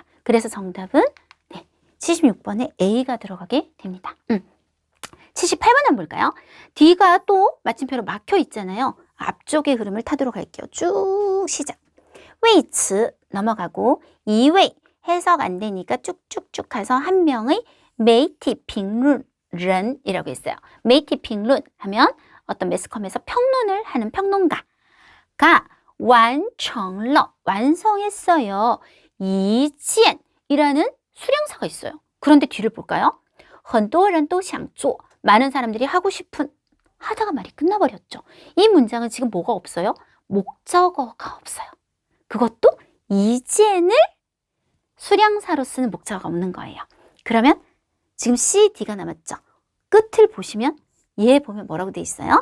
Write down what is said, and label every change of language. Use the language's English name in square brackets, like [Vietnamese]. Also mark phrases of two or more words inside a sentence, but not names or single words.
[Korean] 그래서 정답은 76번에 A가 들어가게 됩니다. 78번 한번 볼까요? D가 또 마침표로 막혀 있잖아요. 앞쪽의 흐름을 타도록 할게요. 쭉 시작. 位词 넘어가고 2位 해석 안 되니까 쭉쭉쭉 가서 한 명의 [Chinese] 媒体评论人 [Korean] 이라고 했어요. [Chinese] 媒体评论 [Korean] 하면 어떤 매스컴에서 평론을 하는 평론가가 [Chinese] 完成了 [Korean] 완성했어요. 一件 이라는 수량사가 있어요. 그런데 뒤를 볼까요? [Chinese] 很多人都想做 [Korean] 많은 사람들이 하고 싶은 하다가 말이 끝나버렸죠. 이 문장은 지금 뭐가 없어요? 목적어가 없어요. 그것도 이젠을 수량사로 쓰는 목적어가 없는 거예요. 그러면 지금 C, D가 남았죠. 끝을 보시면 얘 보면 뭐라고 돼 있어요?